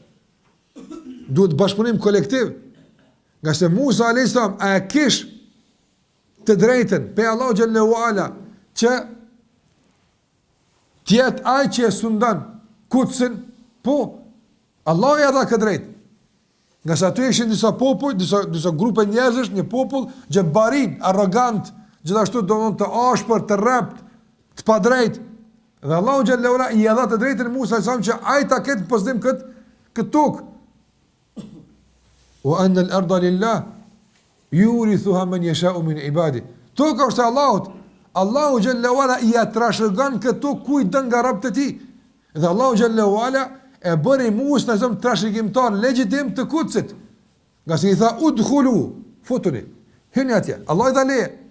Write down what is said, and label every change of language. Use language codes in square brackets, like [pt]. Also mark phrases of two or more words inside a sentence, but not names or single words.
[sq] Duhet bashkëpunim kolektiv. Nga se Musa [ar] عليه السلام [sq] a kish të drejtën pe [ar] الله جل وعلا [sq] që tjetë ai që e sundan Kutsin, po Allah ja dha këtë drejtë. Nga sa aty ishin disa popull, disa grupe njerëzish, një popull xhebarin, arrogant, gjithashtu domon të ashpër, të rrept, të padrejt. Dhe [ar] الله جل وعلا [sq] i dha të drejtën Musa [ar] عليه السلام [sq] që ai ta ketë pozitiv këtë tokë. [ar] وأن الأرض لله يورثها من يشاء من عبادي. [sq] Toka është Allahut. [ar] الله جل وعلا [sq] i trashëgon këtu kujt don nga robët e tij. Dhe [ar] الله جل وعلا [sq] e bëri Musa në trashëgimtar legjitim të Kutsit. Nga se i tha udkhulu, futuni. Hyni atje. Allah i dha leje.